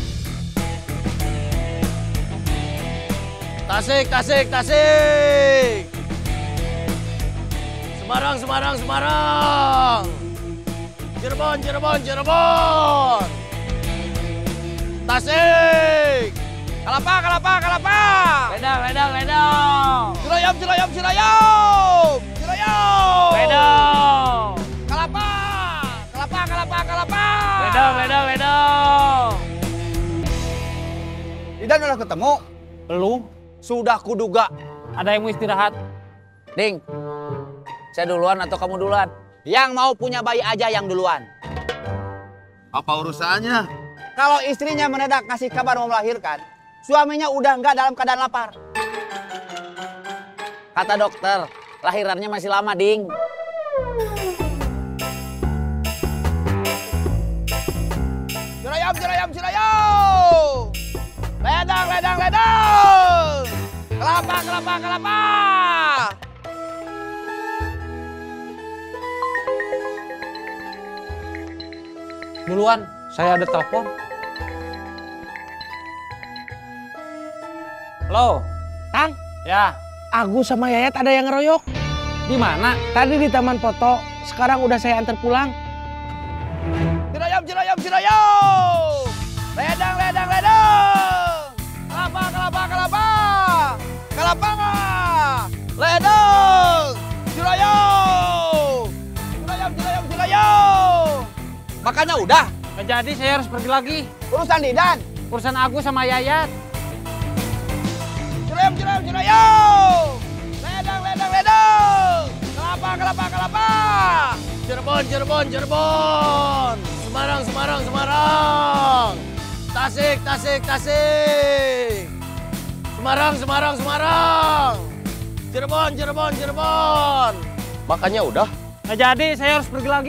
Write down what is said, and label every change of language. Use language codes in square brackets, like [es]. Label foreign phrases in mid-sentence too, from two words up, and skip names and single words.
[id] Tasik, tasik, tasik. Semarang, Semarang, Semarang. Cirebon, Cirebon, Cirebon. Tasik. Kalapa, Kalapa, Kalapa. Ledang, ledang, ledang. Cilayam, Cilayam, Cilayam. Cilayam. Ledang. Kalapa, Kalapa, Kalapa, Kalapa. Ledang, ledang, ledang. Didan udah ketemu? Belum. Sudah kuduga. Ada yang mau istirahat? Ding, saya duluan atau kamu duluan? Yang mau punya bayi aja yang duluan. Apa urusannya? Kalau istrinya mendadak kasih kabar mau melahirkan, suaminya udah nggak dalam keadaan lapar. Kata dokter, lahirannya masih lama, Ding. Cilayam, Cilayam, Cilayam. Ledang, ledang, ledang. Kelapa, kelapa, kelapa. Duluan, saya ada telepon. Halo, Tang, ya. Agus sama Yayat ada yang ngeroyok. Di mana? Tadi di taman foto, sekarang udah saya antar pulang. Cilayam, Cilayam, Cilayam. Ledang, ledang, ledang. Kelapa, kelapa, kelapa. Kelapa. Ledang. Cilayam. Cilayam, Cilayam, Cilayam. Makannya udah. Nggak jadi, saya harus pergi lagi. Urusan Didan. Urusan Agus sama Yayat. Cilayam, Cilayam, Cilayam. Ledang, ledang, ledang. Kelapa, kelapa, kelapa. Cirebon, Cirebon, Cirebon. Semarang, Semarang, Semarang. Tasik, tasik, tasik. Semarang, Semarang, Semarang. Cirebon, Cirebon, Cirebon. Makannya udah. Nggak jadi, saya harus pergi lagi.